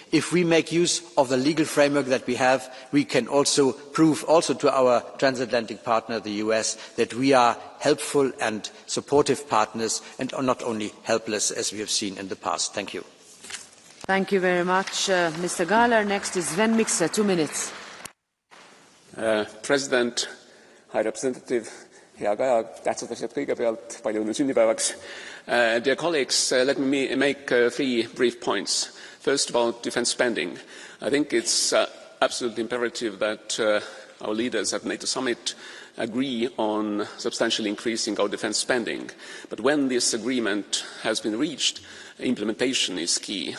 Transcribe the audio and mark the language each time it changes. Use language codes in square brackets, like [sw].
[en] If we make use of the legal framework that we have, we can also prove to our transatlantic partner, the US, that we are helpful and supportive partners and are not only helpless as we have seen in the past. Thank you. Thank you very much, Mr. Gahler. Next is Sven Mikser, 2 minutes. President, High Representative, [et] hea Kaja, tähtsad asjad kõigepealt, palju õnne sünnipäevaks. [en] Dear colleagues, let me make 3 brief points. First, about defence spending. I think it's absolutely imperative that our leaders at NATO Summit agree on substantially increasing our defence spending. But when this agreement has been reached, implementation is key.